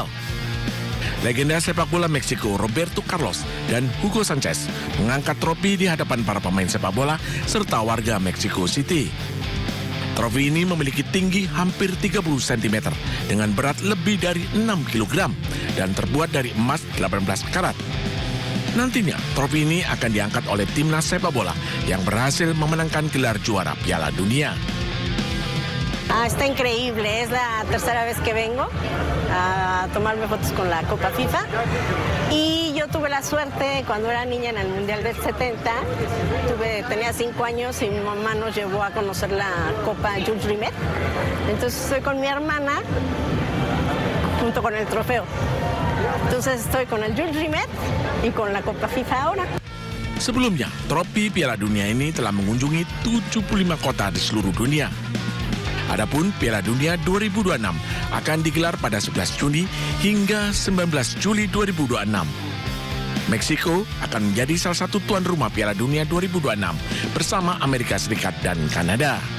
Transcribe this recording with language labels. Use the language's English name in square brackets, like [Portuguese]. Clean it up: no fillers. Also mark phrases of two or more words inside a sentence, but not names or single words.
[Indonesian] Legenda sepak bola Meksiko Roberto Carlos dan Hugo Sanchez mengangkat trofi di hadapan para pemain sepak bola serta warga Mexico City. Trofi ini memiliki tinggi hampir 30 cm dengan berat lebih dari 6 kg dan terbuat dari emas 18 karat. Nantinya, trofi ini akan diangkat oleh timnas sepak bola yang berhasil memenangkan gelar juara Piala Dunia. [Spanish] Está increíble, es la tercera vez que vengo a tomarme fotos con la Copa FIFA y yo tuve la suerte cuando era niña en el Mundial del 70, tenía 5 años y mi mamá nos llevó a conocer la Copa Jules Rimet, entonces estoy con mi hermana junto con el trofeo, entonces estoy con el Jules Rimet y con la Copa FIFA ahora. [Indonesian] Sebelumnya, trofi Piala Dunia ini telah mengunjungi 75 kota di seluruh dunia. Adapun Piala Dunia 2026 akan digelar pada 11 Juni hingga 19 Juli 2026. Meksiko akan menjadi salah satu tuan rumah Piala Dunia 2026 bersama Amerika Serikat dan Kanada.